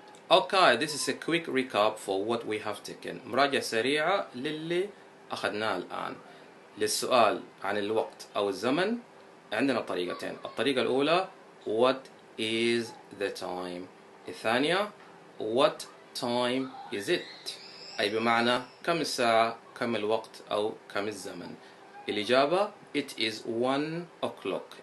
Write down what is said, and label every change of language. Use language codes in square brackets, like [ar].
[en] Okay, this is a quick recap for what we have taken. [ar] مراجعة سريعة للي أخذناه الآن. للسؤال عن الوقت أو الزمن عندنا طريقتين. الطريقة الأولى [en] What is the time؟ [ar] الثانية [en] What time is it؟ [ar] أي بمعنى كم الساعة، كم الوقت أو كم الزمن. الإجابة [en] It is 1 o'clock.